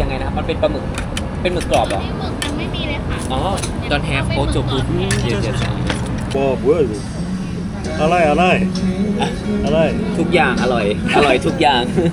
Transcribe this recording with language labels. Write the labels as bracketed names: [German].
[Thai] ยังไงนะครับมันเป็นปลาหมึก เป็นหมึกกรอบเหรอ หมึกมันไม่มีเลยค่ะ [English] อ๋อ don't have octopus yes yes [Korean] 와, 뭐야 이거? 알아요, 알아요. 알아요. [Thai] ทุกอย่างอร่อย อร่อยทุกอย่าง